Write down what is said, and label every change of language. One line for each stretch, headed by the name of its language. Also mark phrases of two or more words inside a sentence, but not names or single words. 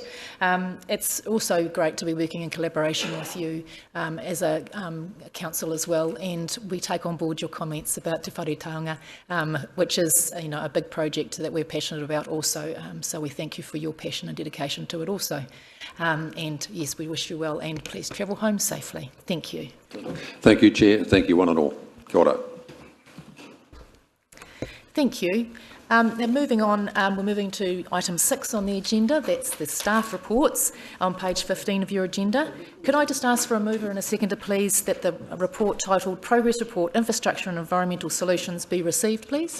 English: It's also great to be working in collaboration with you as a council as well, and we take on board your comments about Te Whare Taonga, which is a big project that we're passionate about also. So we thank you for your passion and dedication to it also. And yes, we wish you well, and please travel home safely. Thank you. Thank you, Chair. Thank you, one and all.
Māori: Kia ora.
English: Thank you. Now moving on, we're moving to item 6 on the agenda. That's the staff reports on page 15 of your agenda. Could I just ask for a mover and a seconder, please, that the report titled Progress Report, Infrastructure and Environmental Solutions be received, please?